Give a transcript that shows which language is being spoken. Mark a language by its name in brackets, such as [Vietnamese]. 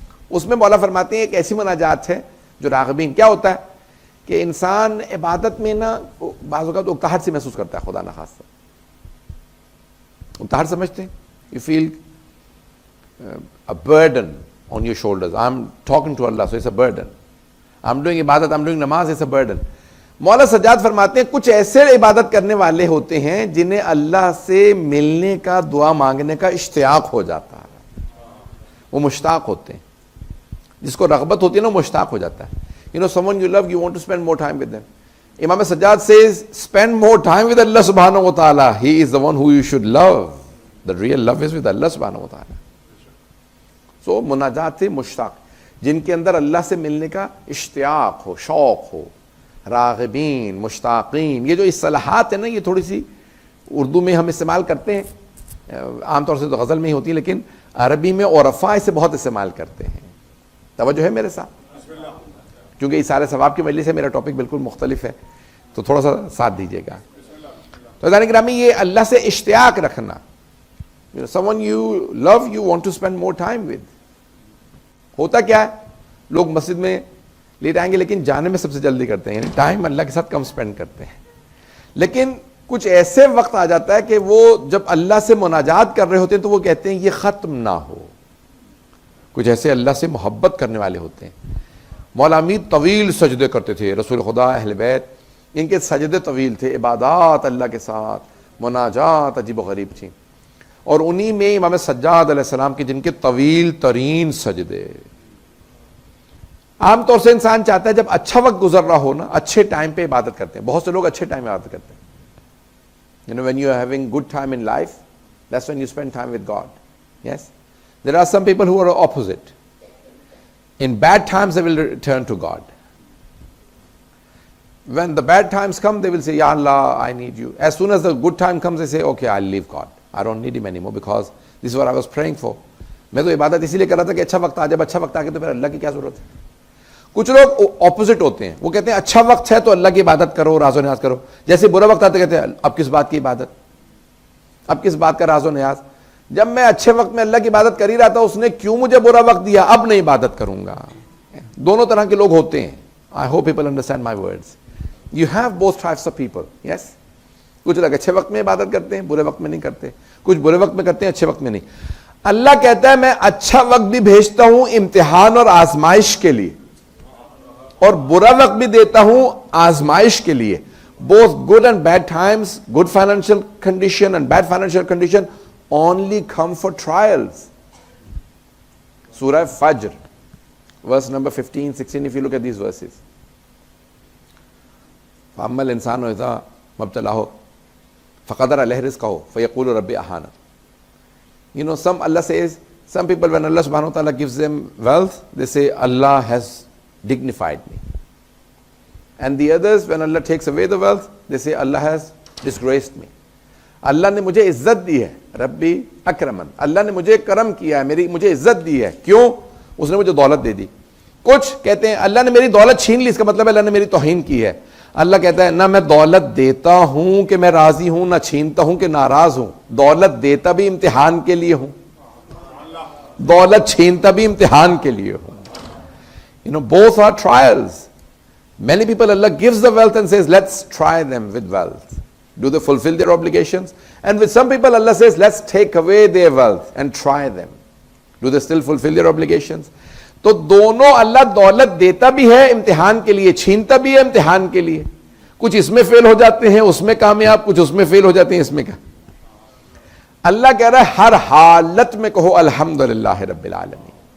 [Urdu] اس میں مولا فرماتے ہیں ایک ایسی مناجات ہے جو راغبین. کیا ہوتا ہے کہ انسان عبادت میں نا بعض اوقات اکتاہٹ سے محسوس کرتا ہے، خدا نخواستہ اکتاہٹ سمجھتے ہیں، [English] you feel a burden on your shoulders. I'm talking to Allah, so it's a burden. I'm doing ibadat, I'm doing namaz, it's a burden. [Urdu] مولا سجاد فرماتے ہیں کچھ ایسے عبادت کرنے والے ہوتے ہیں جنہیں اللہ سے ملنے کا، دعا مانگنے کا اشتیاق ہو جاتا ہے، وہ مشتاق ہوتے ہیں، جس کو رغبت ہوتی ہے نا وہ مشتاق ہو جاتا ہے. [English] You know someone you love, you want to spend more time with them. Imam Sajjad says spend more time with Allah subhanahu wa ta'ala. He is the one who you should love. The real love is with Allah subhanahu wa ta'ala. [Urdu] So مناجات سے مشتاق، جن کے اندر اللہ سے ملنے کا اشتیاق ہو، شوق ہو، راغبین، مشتاقین. یہ جو اصطلاحات ہیں نا یہ تھوڑی سی اردو میں ہم استعمال کرتے ہیں، عام طور سے تو غزل میں ہی ہوتی ہیں، لیکن عربی میں عرفاء اسے بہت استعمال کرتے ہیں. توجہ ہے میرے ساتھ؟ کیونکہ اس سارے ثواب کی وجہ سے میرا ٹاپک بالکل مختلف ہے تو تھوڑا سا ساتھ دیجیے گا. تو عزیزان گرامی یہ اللہ سے اشتیاق رکھنا، [English] someone you love you want to spend more time with. [Urdu] ہوتا کیا ہے لوگ مسجد میں لیٹ آئیں گے لیکن جانے میں سب سے جلدی کرتے ہیں، یعنی ٹائم اللہ کے ساتھ کم سپینڈ کرتے ہیں. لیکن کچھ ایسے وقت آ جاتا ہے کہ وہ جب اللہ سے مناجات کر رہے ہوتے ہیں تو وہ کہتے ہیں یہ ختم نہ ہو. کچھ ایسے اللہ سے محبت کرنے والے ہوتے ہیں. مولا امید طویل سجدے کرتے تھے، رسول خدا، اہل بیت، ان کے سجدے طویل تھے، عبادات اللہ کے ساتھ، مناجات عجیب و غریب تھیں. اور انہی میں امام سجاد علیہ السلام کے جن کے طویل ترین سجدے. عام طور سے انسان چاہتا ہے جب اچھا وقت گزر رہا ہو نا، اچھے ٹائم پہ عبادت کرتے ہیں. بہت سے لوگ اچھے ٹائم میں عبادت کرتے ہیں. [English] You know, when you are having good time in life, that's when you spend time with God. Yes? There are some people who are opposite. In bad times they will turn to God. When the bad times come, they will say, Ya Allah, I need you. As soon as the good time comes, they say, okay, I'll leave God. I don't need him anymore because this is what I was praying for. [Urdu] میں تو عبادت اسی لیے کر رہا تھا کہ اچھا وقت آ جائے، اچھا وقت آ کے تو پھر اللہ کی کیا ضرورت ہے. کچھ لوگ اپوزٹ ہوتے ہیں، وہ کہتے ہیں اچھا وقت ہے تو اللہ کی عبادت کرو، راز و نیاز کرو. جیسے برا وقت آتا کہتے ہیں اب کس بات کی عبادت، اب کس بات کا راز و نیاز. جب میں اچھے وقت میں اللہ کی عبادت کر ہی رہا تھا اس نے کیوں مجھے برا وقت دیا، اب نہیں عبادت کروں گا. دونوں طرح کے لوگ ہوتے ہیں. [English] I hope people understand my words. You have both types of people. Yes? [Urdu] کچھ لوگ اچھے وقت میں عبادت کرتے ہیں، برے وقت میں نہیں کرتے. کچھ برے وقت میں کرتے ہیں، اچھے وقت میں نہیں. اللہ کہتا ہے میں اچھا وقت بھی بھیجتا ہوں امتحان اور آزمائش کے لیے، اور برا وقت بھی دیتا ہوں آزمائش کے لیے. [English] Both good and bad times, good financial condition and bad financial condition only come for trials. Surah Fajr, verse number 15, 16, if you look at these verses. [Arabic] فَأَمَّا الْإِنسَانُ إِذَا مَبْتَلَاهُ فَقَدَرَ عَلَيْهِ رِزْقَهُ فَيَقُولُ رَبِّ أَهَانَ. [English] You know, Allah says, some people when Allah subhanahu wa ta'ala gives them wealth, they say, Allah has dignified me. And the others, when Allah takes away the wealth, they say, Allah has disgraced me. [Urdu] اللہ نے مجھے عزت دی ہے، [Arabic] ربی اکرمن، [Urdu] اللہ نے مجھے کرم کیا ہے، مجھے عزت دی ہے. کیوں؟ اس نے مجھے دولت دے دی. کچھ کہتے ہیں اللہ نے میری دولت چھین لی، اس کا مطلب ہے اللہ نے میری توہین کی ہے. اللہ کہتا ہے نہ میں دولت دیتا ہوں کہ میں راضی ہوں، نہ چھینتا ہوں کہ ناراض ہوں. دولت دیتا بھی امتحان کے لیے ہوں، دولت چھینتا بھی امتحان کے لیے ہوں. [English] You know, both are trials. Many people Allah gives the wealth and says, let's try them with wealth. Do they fulfill their obligations? And with some people Allah says, let's take away their wealth and try them. Do they still fulfill their obligations? [Urdu] تو دونوں اللہ دولت دیتا بھی ہے امتحان کے لیے، چھینتا بھی ہے امتحان کے لیے. کچھ اس میں فیل ہو جاتے ہیں، اس میں کامیاب، کچھ اس میں فیل ہو جاتے ہیں، اس میں کیا. اللہ کہہ رہا ہے ہر حالت میں کہو [Arabic] الحمدللہ رب العالمین.